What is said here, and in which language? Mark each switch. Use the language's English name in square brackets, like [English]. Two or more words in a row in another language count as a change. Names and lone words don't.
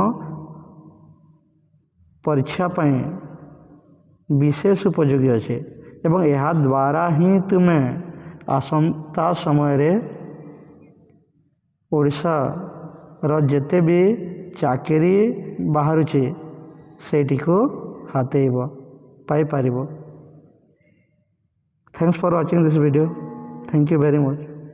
[Odia] ପରୀକ୍ଷା ପାଇଁ ବିଶେଷ ଉପଯୋଗୀ ଅଛି ଏବଂ ଏହା ଦ୍ୱାରା ହିଁ ତୁମେ ଆସନ୍ତା ସମୟରେ ଓଡ଼ିଶାର ଯେତେ ବି ଚାକିରି ବାହାରୁଛି ସେଇଟିକୁ ପାଇପାରିବ। [English] Thanks for watching this video. Thank you very much.